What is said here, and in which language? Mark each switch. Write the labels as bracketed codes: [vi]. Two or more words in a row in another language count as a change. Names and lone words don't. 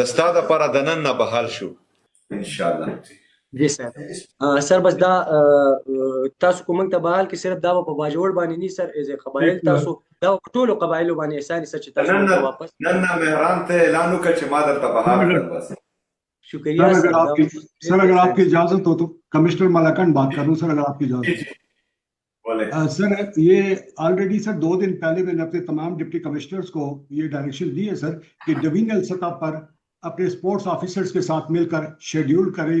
[ps] د ستا دپاره د نن نه بحال شو انشاءالله. جی سر. سر بس دا تاسو کوم ته بحال کې صرف دا په باجوړ باندې نه سر ایز قبایل تاسو دا ټولو قبایلو باندې احسان سر چې تاسو واپس نن نه مهران ته اعلان وکړه چې ما درته بحال کړ بس. [ur] शुक्रिया सर. اگر آپ کی اجازت ہو تو کمشنر ملاکنڈ بات کر رہا ہوں سر اگر آپ کی اجازت سر. یہ آلریڈی سر 2 دن پہلے میں نے اپنے تمام [en] deputy commissioners [ur] کو یہ ڈائریکشن دی ہے سر کہ ڈویژنل سطح پر اپنے [en] sports officers [ur] کے ساتھ مل کر شیڈول کریں.